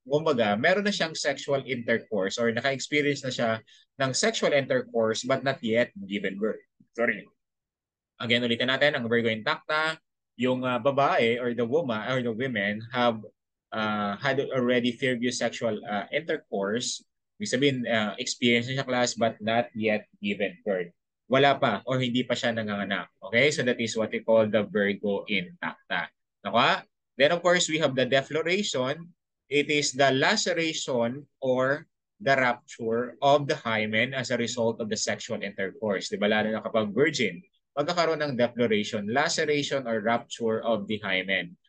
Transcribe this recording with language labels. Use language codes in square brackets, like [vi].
[tl] Kumbaga, meron na siyang sexual intercourse or naka-experience na siya ng sexual intercourse [en] but not yet given birth. [tl] Sorry. Again, ulitin natin, [en] ang Virgo intacta, yung babae or the woman or the women have had already previous sexual intercourse. [tl] Ibig sabihin, experience na siya class [en] but not yet given birth. [tl] Wala pa or hindi pa siya nanganganak. [en] Okay? So that is what we call the Virgo intacta. Naka? Then of course, we have the defloration. It is the laceration or the rupture of the hymen as a result of the sexual intercourse. [tl] Diba? Lalo na kapag virgin, magkakaroon ng defloration, laceration or rupture of the hymen.